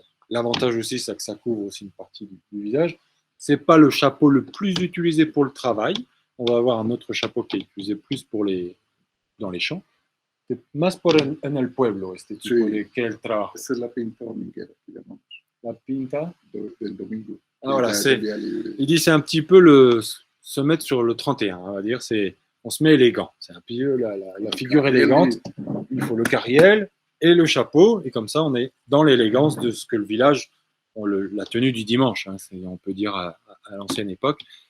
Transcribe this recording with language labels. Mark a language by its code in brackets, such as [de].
[fr] L'avantage aussi, c'est que ça couvre aussi une partie du visage. Ce n'est pas le chapeau le plus utilisé pour le travail. On va avoir un autre chapeau qui est utilisé plus dans les champs. C'est [es] más en el pueblo, este tipo de que el trabajo. Esa es la pinta dominguera, digamos. La pinta del domingo. [fr] Ah, voilà, il dit c'est un petit peu se mettre sur le 31, on va dire. On se met élégant. C'est un peu la figure élégante. Il faut le carriel et le chapeau. Et comme ça, on est dans l'élégance de ce que le village, la tenue du dimanche, hein, on peut dire à l'ancienne époque.